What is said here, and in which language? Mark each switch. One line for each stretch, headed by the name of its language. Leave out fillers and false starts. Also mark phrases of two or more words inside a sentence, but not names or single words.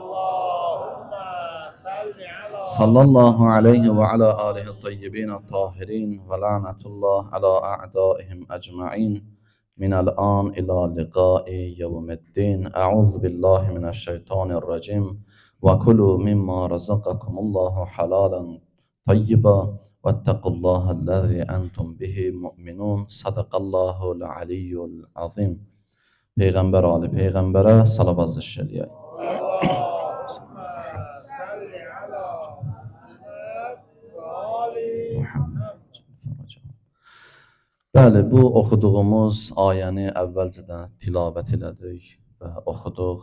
Arabic: صلى الله عليه وعلى آله الطيبين الطاهرين ولعنة الله على أعدائهم أجمعين من الآن إلى لقاء يوم الدين. أعوذ بالله من الشيطان الرجيم وكلوا مما رزقكم الله حلالا طيبا واتقوا الله الذي أنتم به مؤمنون. صدق الله العلي العظيم.
Azerbaijani: Peygamber Ali Peygamber'e salavat zişşeliye. Bəli, bu oxuduğumuz ayəni əvvəlcədən tilavət elədik və oxuduq.